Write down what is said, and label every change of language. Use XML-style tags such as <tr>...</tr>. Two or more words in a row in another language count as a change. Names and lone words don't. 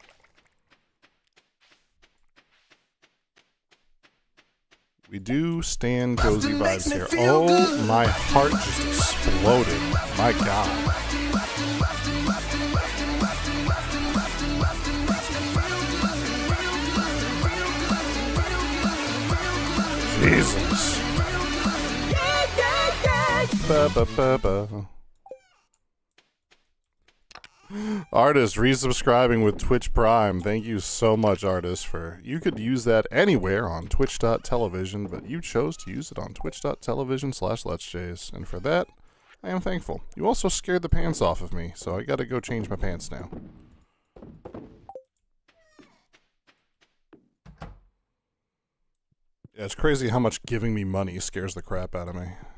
<en>We do stand cozy vibes here. Oh, my heart just exploded. My God. Jesus. Ba, ba, ba, ba. Artist resubscribing with Twitch Prime. Thank you so much, Artist, for you could use that anywhere on twitch.television, but you chose to use it on twitch.television/letsjays, and for that, I am thankful. You also scared the pants off of me, so I gotta go change my pants now. Yeah, it's crazy how much giving me money scares the crap out of me.</en>